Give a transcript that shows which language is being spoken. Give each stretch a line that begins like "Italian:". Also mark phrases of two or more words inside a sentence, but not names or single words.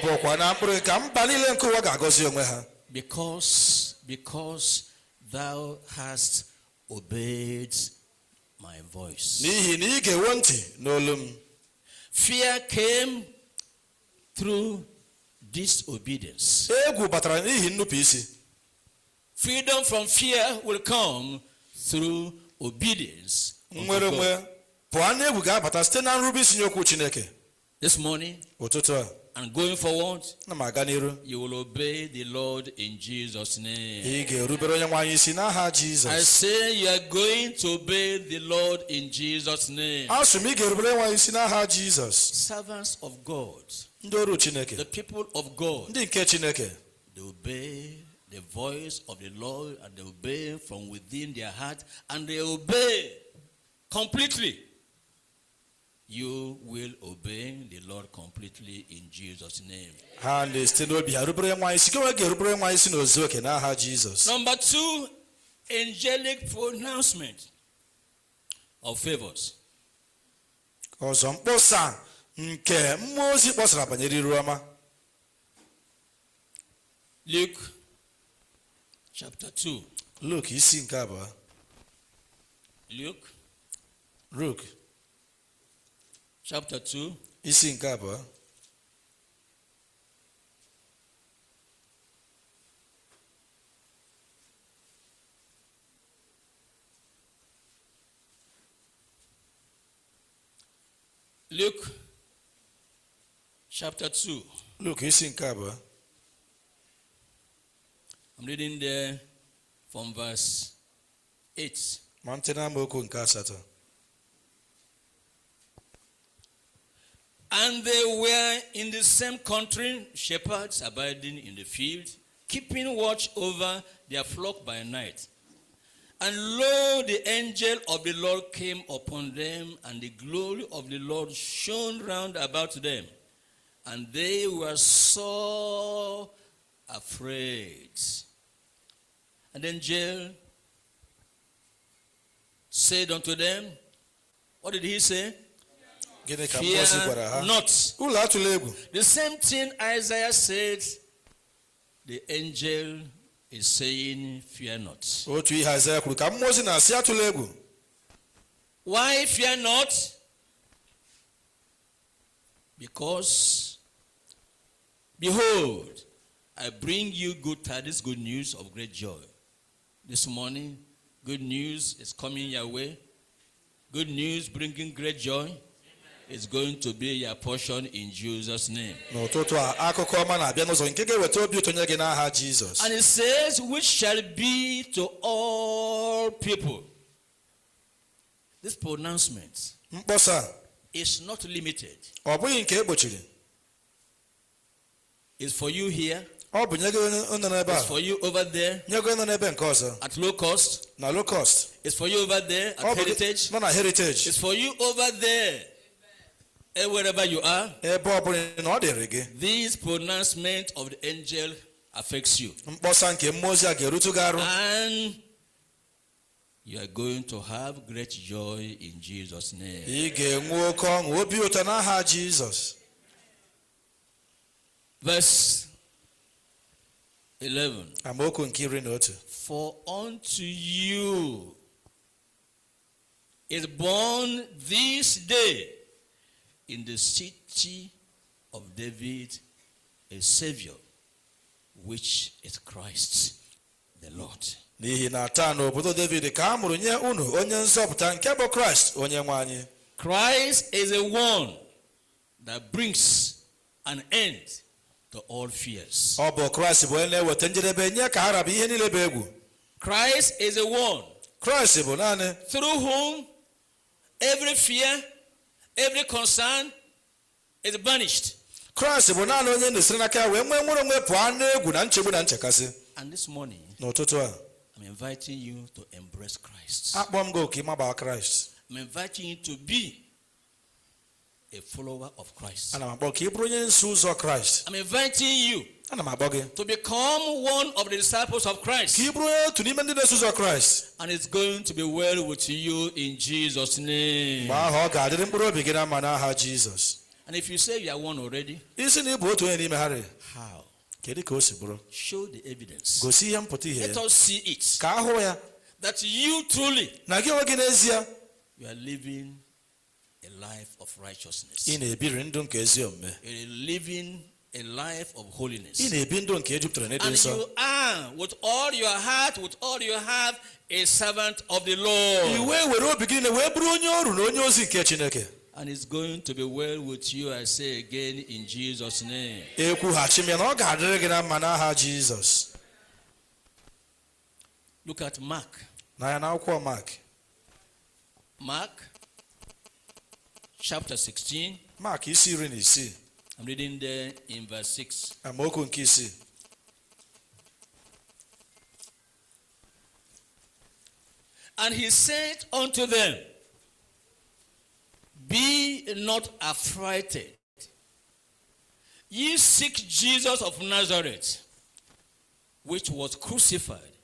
English: Because thou hast obeyed my voice. Fear came through disobedience.
Igbo: Egwu batara n'ihi nnupụ isi.
English: Freedom from fear will come through obedience.
Igbo: Nwere onwe pụọ n'egwu ga-abata site na nrube isi nye okwu Chineke.
English: This morning,
Igbo: ụtụtụ a,
English: and going forward,
Igbo: na m aga n'iru,
English: you will obey the Lord in Jesus' name.
Igbo: ị ga-erubere Onyenwe anyị isi n'aha
English: I
Igbo: Jizọs.
English: say you are going to obey the Lord in Jesus' name.
Igbo: Asị m ị ga-erubere Onyenwe anyị isi n'aha Jizọs.
English: Servants of God,
Igbo: Ndị ọrụ Chineke,
English: the people of God,
Igbo: ndị nke Chineke,
English: they obey the voice of the Lord, and they obey from within their heart, and they obey completely. You will obey the Lord completely in Jesus' name.
Igbo: ha na-esite n'obi ha rubere Onyenwe anyị isi, gị ga-erubere Onyenwe anyị isi n'ozu oke n'aha Jizọs.
English: Number 2, angelic pronouncement of favors.
Igbo: Ọzọ mkpọsa nke mmụọ ozi kpọsara banyere iru ọma.
English: Luke chapter 2.
Igbo: Luk isi nke abụọ.
English: Luke chapter 2.
Igbo: Isi nke abụọ.
English: Luke chapter 2.
Igbo: Luk isi nke abụọ.
English: I'm reading there from verse 8.
Igbo: Malite n'amaokwu nke asatọ.
English: And they were in the same country, shepherds abiding in the field, keeping watch over their flock by night. And lo, the angel of the Lord came upon them, and the glory of the Lord shone round about them. And they were so afraid. And the angel said unto them, what did he say?
Igbo: Gịnị ka mmụọ ozi gwara ha?
English: Fear not.
Igbo: Ụlọ atụla egwu.
English: The same thing Isaiah said, the angel is saying, fear not.
Igbo: Otu ihe Aịzaya kwuru ka mmụọ ozi na-asị atụla egwu.
English: Why fear not? Because, behold, I bring you good tidings, good news of great joy. This morning, good news is coming your way. Good news bringing great joy is going to be your portion in Jesus' name.
Igbo: N'ụtụtụ a, akụkọ ọma na-abịa n'ụzọ nke ga-eweta obi ụtọ nye gị n'aha Jizọs.
English: And it says, which shall be to all people. This pronouncement
Igbo: Mkpọsa
English: is not limited.
Igbo: ọ bụghị nke egbochiri.
English: It's for you here.
Igbo: Ọ bụ nye gị onye nọ n'ebe
English: It's
Igbo: a.
English: for you over there
Igbo: Nye gị onye nọ n'ebe nke ọzọ.
English: at low cost. Na low cost. It's for you over there
Igbo: Ọ
English: at
Igbo: bụ
English: heritage.
Igbo: nọ na heritage.
English: It's for you over there. Wherever you are,
Igbo: Ebe ọ bụla na ọ dịrị gị.
English: this pronouncement of the angel affects you.
Igbo: Mkpọsa nke mmụọ ozi a ga-erutu gị arụ.
English: And you are going to have great joy in Jesus' name.
Igbo: Ị ga-enwe oke ọṅụ obi ụtọ n'aha Jizọs.
English: Verse 11.
Igbo: Amaokwu nke 11.
English: For unto you is born this day in the city of David a Savior, which is Christ the Lord.
Igbo: N'ihi na taa n'obodo David ka a mụrụ nye unu onye nzọpụta nke bụ Kraịst onye nwe anyị.
English: Christ is the one that brings an end to all fears.
Igbo: Ọ bụ Kraịst bụ onye na-eweta njedebe nye ka ha rabụ ihe niile bụ egwu.
English: Christ is the one
Igbo: Kraịst bụ naanị
English: through whom every fear, every concern is banished.
Igbo: Kraịst bụ naanị onye na-esiri n'aka ya wee nwee nwere onwe pụọ n'egwu na nchegbu na nchekasị.
English: And this morning,
Igbo: N'ụtụtụ a,
English: I'm inviting you to embrace Christ.
Igbo: akpọ m gị oku ịmaba Kraịst.
English: I'm inviting you to be a follower of Christ.
Igbo: Ana m akpọ ka ị bụrụ onye nso ụzọ Kraịst.
English: I'm inviting you
Igbo: Ana m akpọ gị
English: to become one of the disciples of Christ.
Igbo: ka ị bụrụ onye otu n'ime ndị na-eso ụzọ Kraịst.
English: And it's going to be well with you in Jesus' name.
Igbo: Mgbe ahụ ọ ga-adịrị mkpụrụ obi gị na mma n'aha Jizọs.
English: And if you say you are one already,
Igbo: Isi na ị bụ otu onye n'ime ha rịị,
English: how?
Igbo: kedu ka o si bụrụ?
English: Show the evidence.
Igbo: Gosi ihe mpụta ihe
English: Let
Igbo: ya.
English: us see it.
Igbo: Ka ahụ ya
English: That you truly,
Igbo: na gị onwe gị n'ezie
English: you are living a life of righteousness.
Igbo: ị na-ebiri ndụ nke ezi omume.
English: You are living a life of holiness.
Igbo: ị na-ebi ndụ nke jupụtara n'ịdị
English: And
Igbo: nsọ.
English: you are, with all your heart, with all you have, a servant of the Lord.
Igbo: Iwe were obi gị wee bụrụ onye ọrụ na onye ozi nke Chineke.
English: And it's going to be well with you, I say again, in Jesus' name.
Igbo: Ekwughachi m ya na ọ ga-adịrị gị na mma n'aha Jizọs.
English: Look at Mark.
Igbo: Na ya na akwụkwọ Mark.
English: Mark chapter 16.
Igbo: Mark isi 16.
English: I'm reading there in verse 6.
Igbo: Amaokwu nke 6.
English: And he said unto them, Be not affrighted. Ye seek Jesus of Nazareth, which was crucified.